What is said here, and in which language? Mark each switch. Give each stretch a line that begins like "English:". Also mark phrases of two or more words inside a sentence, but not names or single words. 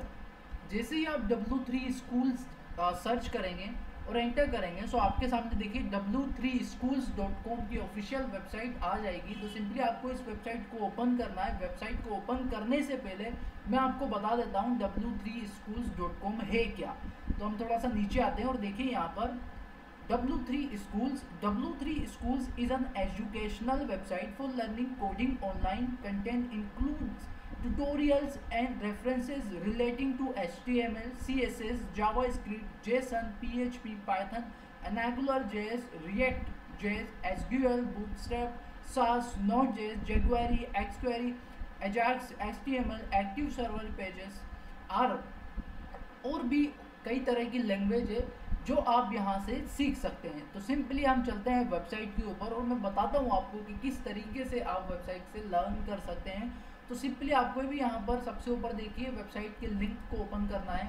Hindi: जैसे ही आप W3 स्कूल्स सर्च करेंगे और एंटर करेंगे सो आपके सामने देखिए w3schools.com की
English: official website
Hindi: आ जाएगी। तो सिंपली आपको इस वेबसाइट को ओपन करना है। वेबसाइट को ओपन करने से पहले मैं आपको बता देता हूँ w3schools.com है क्या। तो हम थोड़ा सा नीचे आते हैं और देखिए यहाँ पर
English: W3 Schools is an educational website for learning coding online. Content includes tutorials and references relating to HTML, CSS, JavaScript, JSON, PHP, Python, AngularJS, React.js, SQL, Bootstrap, SAS, Node.js, jQuery, XQuery, Ajax, HTML, Active Server Pages
Hindi: और भी कई तरह की लैंग्वेज है जो आप यहाँ से सीख सकते हैं। तो सिंपली हम चलते हैं वेबसाइट के ऊपर और मैं बताता हूँ आपको कि किस तरीके से आप वेबसाइट से लर्न कर सकते हैं। तो सिंपली आपको भी यहाँ पर सबसे ऊपर देखिए वेबसाइट के लिंक को ओपन करना है।